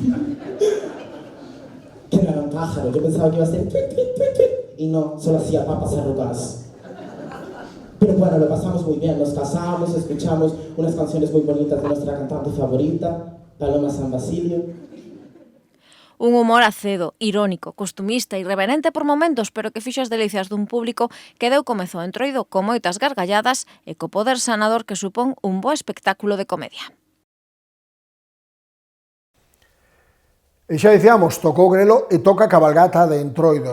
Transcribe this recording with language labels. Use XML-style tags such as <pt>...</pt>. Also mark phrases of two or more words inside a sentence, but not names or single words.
<es>Que no era un pájaro, yo pensaba que iba a ser tuit, tuit, tuit, tuit. Y no, solo hacía papas arrugadas. Pero bueno, lo pasamos muy bien, nos casamos, escuchamos unas canciones muy bonitas de nuestra cantante favorita, Paloma San Basilio.</es> <gl>Un humor acedo, irónico, costumista, irreverente por momentos, pero que fixo as delicias dun público que deu comezo Entroido con moitas gargalladas e co poder sanador que supón un bo espectáculo de comedia. E xa dicíamos, tocou Grelo e toca cabalgata de Entroido.</gl>